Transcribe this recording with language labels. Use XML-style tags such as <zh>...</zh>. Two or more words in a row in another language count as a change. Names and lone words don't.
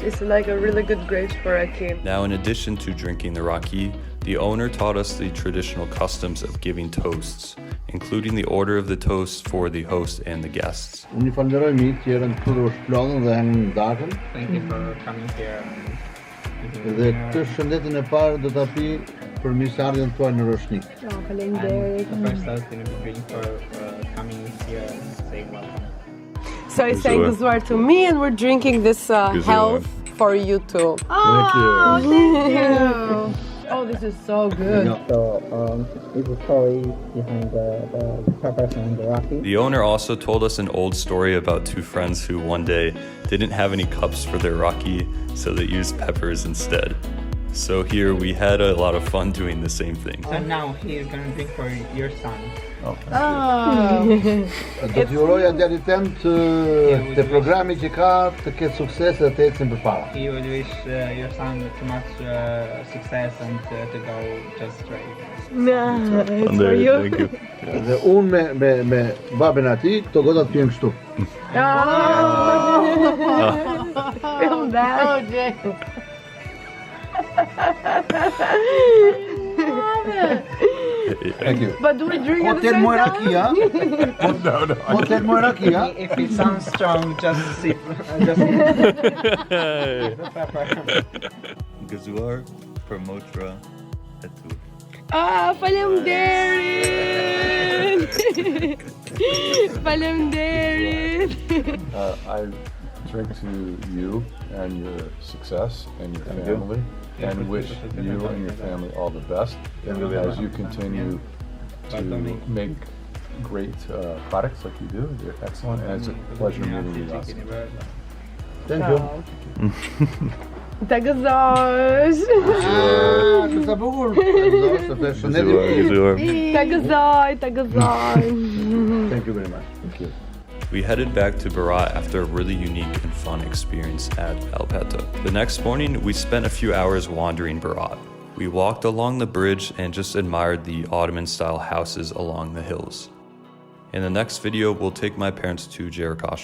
<en>It's like a really good grapes for Raki. Now, in addition to drinking the Raki, the owner taught us the traditional customs of giving toasts, including the order of the toasts for the host and the guests. Thank you for coming here.</en> <sq>Dhe këtë shëndetin e parë do ta pi për mirëseardhjen tuaj në Roshnik. Faleminderit.</sq> <en>The first time to drink for coming here and saying welcome. So he's saying gëzuar to me, and we're drinking this health for you too. Thank you. Oh, this is so good. So it's the story behind the preparation of the Raki. The owner also told us an old story about two friends who one day didn't have any cups for their Raki, so they used peppers instead. So here we had a lot of fun doing the same thing. So now he is going to drink for your son.</en> <sq>Do t'ju uroja djalit tem të programi që ka të ketë sukses dhe të ecën përpara.</sq> <en>He would wish your son too much success and to go just straight. It's for you. Thank you.</en> <sq>Dhe unë me babën ati, këto gotat pjen kështu.</sq> <en>Feel that. Oh, Jay. Thank you. But do we drink at the Hotel same Moiraki, time? ha? Hotel Moiraki, ha? If it sounds strong, just sip. Just</en> <sq>Gëzuar për motra e tu. Faleminderit. Faleminderit.</sq> <en>I drink to you and your success and your family, and wish you and your family all the best as you continue to make great products like you do. You're excellent, and it's a pleasure meeting you. Thank you.</en> <sq>Ta gëzosh. Që sa bukur. Gëzuar. Ta gëzoj, ta gëzoj.</sq> <en>Thank you very much. Thank you. We headed back to Berat after a really unique and fun experience at Alpeta. The next morning, we spent a few hours wandering Berat. We walked along the bridge and just admired the Ottoman-style houses along the hills. In the next video, we'll take my parents to Gjirokastra.</en>